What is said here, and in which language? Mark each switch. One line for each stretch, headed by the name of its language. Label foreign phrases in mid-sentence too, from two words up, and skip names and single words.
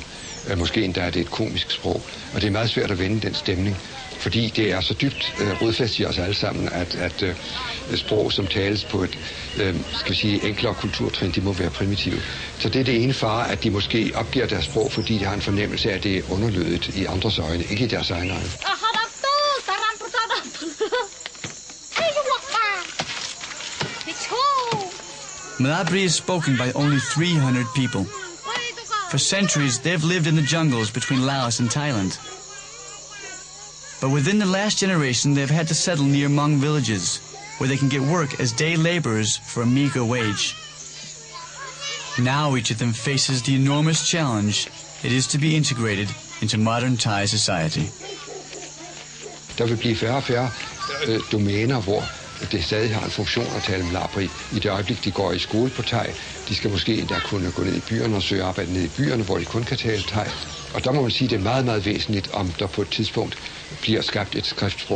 Danish: Måske endda er det et komisk sprog. Og det er meget svært at vende den stemning, fordi det er så dybt rodfæstet i os alle sammen, at sprog, som tales på et skal vi sige, enklere kulturtrin, de må være primitive. Så det er det ene fare, at de måske opgiver deres sprog, fordi de har en fornemmelse af, at det er underlødigt i andres øjne, ikke i deres egen øjne.
English: Malabri is spoken by only 300 people. For centuries, they've lived in the jungles between Laos and Thailand. But within the last generation, they've had to settle near Hmong villages, where they can get work as day laborers for a meager wage. Now each of them faces the enormous challenge it is to be integrated into modern Thai society.
Danish: Der vil blive færre og færre domæner, hvor det stadig har en funktion at tale mlabri. I det øjeblik, de går i skole på thai, de skal måske endda kunne gå ned i byerne og søge arbejde ned i byerne, hvor de kun kan tale thai. Og der må man sige, at det er meget, meget væsentligt, om der på et tidspunkt bliver skabt et skriftsprog.